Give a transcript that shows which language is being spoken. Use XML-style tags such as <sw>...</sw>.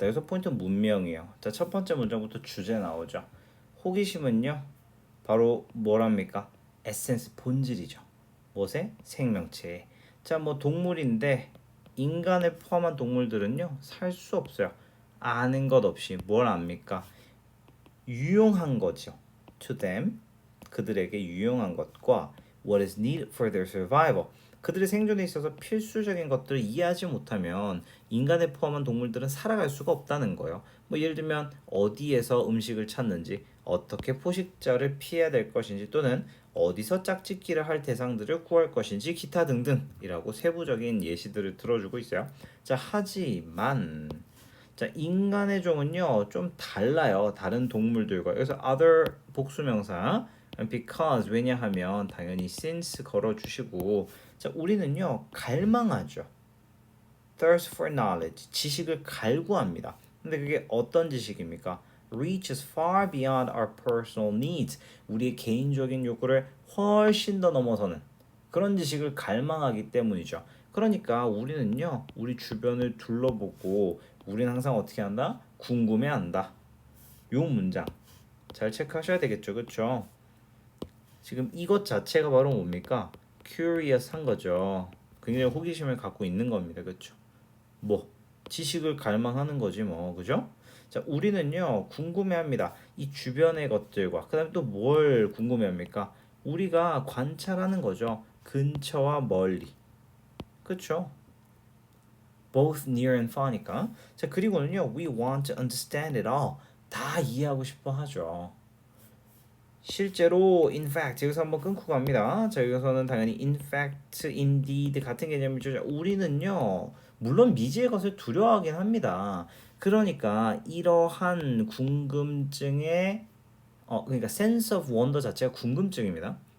<ko>그래서 포인트는 문명이에요. 자, 첫 번째 문장부터 주제 나오죠. 호기심은요, 바로 뭐랍니까? 에센스, 본질이죠. 무엇의? 생명체의. 자, 뭐 동물인데 인간을 포함한 동물들은요, 살 수 없어요. 아는 것 없이 뭘 압니까? 유용한 거죠.</ko> <en>To them,</en> <ko>그들에게 유용한 것과</ko> <en>what is needed for their survival.</en> <ko>그들의 생존에 있어서 필수적인 것들을 이해하지 못하면 인간에 포함한 동물들은 살아갈 수가 없다는 거예요. 뭐 예를 들면 어디에서 음식을 찾는지, 어떻게 포식자를 피해야 될 것인지, 또는 어디서 짝짓기를 할 대상들을 구할 것인지, 기타 등등이라고 세부적인 예시들을 들어주고 있어요. 자, 하지만 자, 인간의 종은요 좀 달라요. 다른 동물들과. 그래서 other 복수명사 because 왜냐하면 당연히 since 걸어주시고 자 우리는요 갈망하죠.</ko> <en>thirst for knowledge</en> <ko>지식을 갈구합니다. 근데 그게 어떤 지식입니까?</ko> <en>reaches far beyond our personal needs</en> <ko>우리의 개인적인 욕구를 훨씬 더 넘어서는 그런 지식을 갈망하기 때문이죠. 그러니까 우리는요 우리 주변을 둘러보고 우리는 항상 어떻게 한다? 궁금해한다. 요 문장 잘 체크하셔야 되겠죠, 그렇죠? 지금 이것 자체가 바로 뭡니까? curious한 거죠. 굉장히 호기심을 갖고 있는 겁니다, 그렇죠? 뭐 지식을 갈망하는 거지 뭐, 그죠? 자, 우리는요 궁금해합니다. 이 주변의 것들과 그다음에 또 뭘 궁금해합니까? 우리가 관찰하는 거죠. 근처와 멀리, 그렇죠?</ko> <en>both near and far니까.</en> <ko>자, 그리고는요,</ko> <en>we want to understand it all.</en> <ko>다 이해하고 싶어 하죠. 실제로</ko> <en>in fact</en> <ko>여기서 한번 끊고 갑니다. 자, 여기서는 당연히 in fact, indeed 같은 개념이죠. 자, 우리는요, 물론 미지의 것을 두려워하긴 합니다. 그러니까 이러한 궁금증의 그러니까 sense of wonder 자체가 궁금증입니다.</ko>